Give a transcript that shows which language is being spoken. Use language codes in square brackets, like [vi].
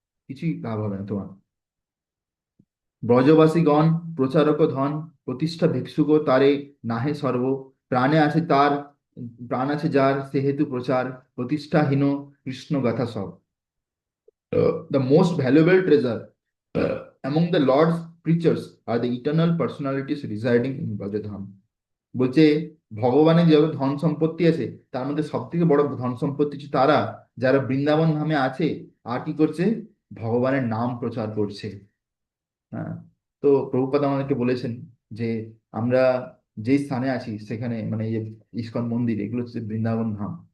[bn] কিছুই লাভ হবে না তোমার। ব্রজবাসীগণ প্রচারক ধন, প্রতিষ্ঠা ভিক্ষুক তারে নাহে সর্ব। প্রাণে আছে তার, প্রাণ আছে যার, সেহেতু প্রচার প্রতিষ্ঠাহীন কৃষ্ণ গাথা সব। [en] The most valuable treasure among the Lord's preachers are the eternal personalities residing in Brajadham. [bn] বলছে ভগবানের যত ধন সম্পত্তি আছে তার মধ্যে সব থেকে বড় ধন সম্পত্তি হচ্ছে তারা যারা বৃন্দাবন ধামে আছে আর কি করছে, ভগবানের নাম প্রচার করছে। হ্যাঁ, তো প্রভুপাদ আমাদেরকে বলেছেন যে আমরা যেই স্থানে আছি সেখানে মানে এই যে ইস্কন মন্দির এগুলো হচ্ছে বৃন্দাবন ধাম।